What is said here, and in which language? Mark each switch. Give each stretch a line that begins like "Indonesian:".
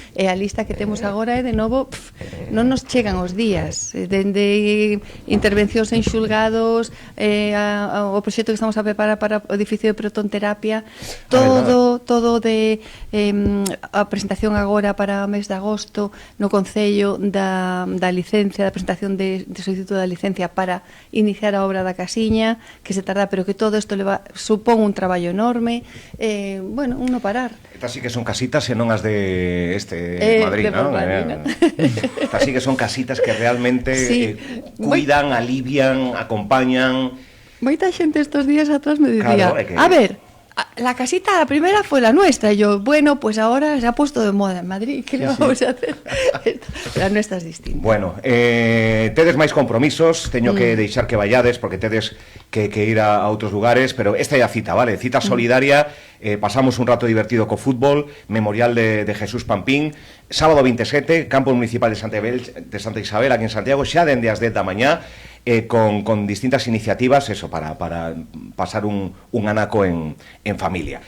Galician: E a lista que temos agora é, de novo, non nos chegan os días, dende intervencións en xulgados, o proxecto que estamos a preparar para o edificio de protonterapia, todo de a presentación agora para o mes de agosto no Concello da licencia, da presentación de solicitud da licencia para iniciar a obra da casiña, que se tarda, pero que todo isto supón un traballo enorme, bueno, un no parar. Estas sí que son casitas e non as de Madrid, non? Estas sí que son casitas que realmente cuidan, alivian, acompañan. Moita xente estos días atrás me dicía,
Spanish: a ver, la casita, la primera fue la nuestra. Y yo, bueno, pues ahora se ha puesto de moda en Madrid. ¿Qué le vamos a hacer? La nuestra es distinta.
Galician: Bueno, tedes máis compromisos, teño que deixar que vayades, porque tedes que ir a outros lugares, pero esta é a cita, vale? Cita solidaria, pasamos un rato divertido co fútbol, memorial de Jesús Pampín, sábado 27, campo municipal de Santa Isabel, aquí en Santiago, xa dende as 10 da mañá, con distintas iniciativas, eso, para pasar un anaco en familia.